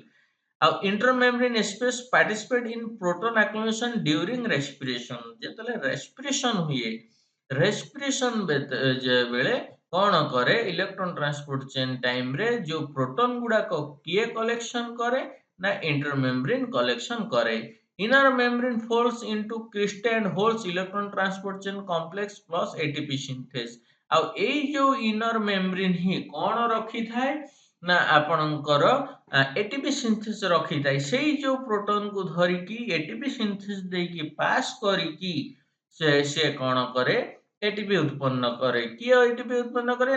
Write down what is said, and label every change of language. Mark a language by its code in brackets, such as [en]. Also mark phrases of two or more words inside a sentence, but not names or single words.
[en] ଆଉ intermembrane space participate in proton accumulation during respiration. [or] ଯେତେବେଳେ ରେସ୍ପିରେସନ୍ ହୁଏ, ରେସ୍ପିରେସନ୍ ବେଳେ କଣ କରେ? [en] electron transport chain [or] ଟାଇମରେ ଯୋଉ ପ୍ରୋଟନ୍ ଗୁଡାକ କିଏ କଲେକ୍ସନ କରେ? ନା ଇଣ୍ଟରମେମ୍ବ୍ରେନ୍ କଲେକ୍ସନ କରେ। [en] Inner membrane folds into crystal and holds electron transport chain complex plus ATP synthase। [or] ଆଉ ଏଇ ଯୋଉ [en] inner membrane [or] ହିଁ କଣ ରଖିଥାଏ? ନା ଆପଣଙ୍କର [en] ATP synthesis [or] ରଖିଥାଏ। ସେଇ ଯୋଉ ପ୍ରୋଟନକୁ ଧରିକି [en] ATP synthesis [or] ଦେଇକି ପାସ୍ କରିକି ସେ କଣ କରେ? ଏଟିପି ଉତ୍ପନ୍ନ କରେ। କିଏ ଏଟିପି ଉତ୍ପନ୍ନ କରେ?